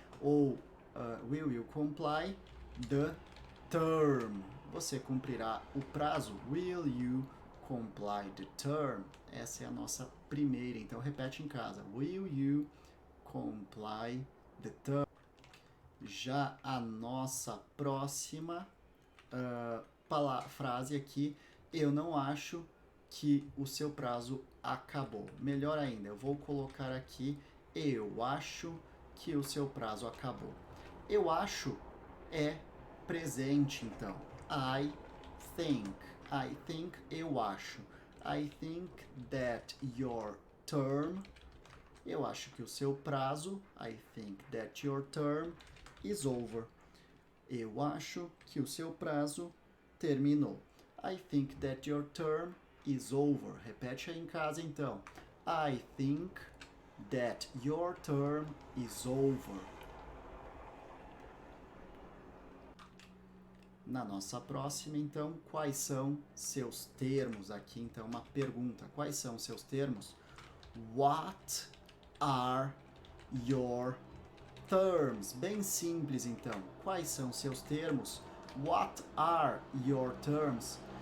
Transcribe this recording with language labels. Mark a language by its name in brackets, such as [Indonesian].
[English] Ou will you comply the term? [Portuguese] Você cumprirá o prazo. [English] Will you comply the term? [Portuguese] Essa é a nossa primeira. Então repete em casa. [English] Will you comply the term? [Portuguese] Já a nossa próxima frase aqui, eu não acho que o seu prazo acabou. Melhor ainda, eu vou colocar aqui, eu acho que o seu prazo acabou. Eu acho é presente, então. [English] I think, [Portuguese] eu acho. [English] I think that your term, [Portuguese] eu acho que o seu prazo, [English] I think that your term is over. [Portuguese] Eu acho que o seu prazo terminou. [English] I think that your term is over. [Portuguese] Repete aí em casa então. [English] I think that your term is over. [Portuguese] Na nossa próxima, então, quais são seus termos? Aqui, então, uma pergunta. Quais são seus termos? [English] What are your terms? [Portuguese] Bem simples, então. Quais são seus termos? [English] What are your terms?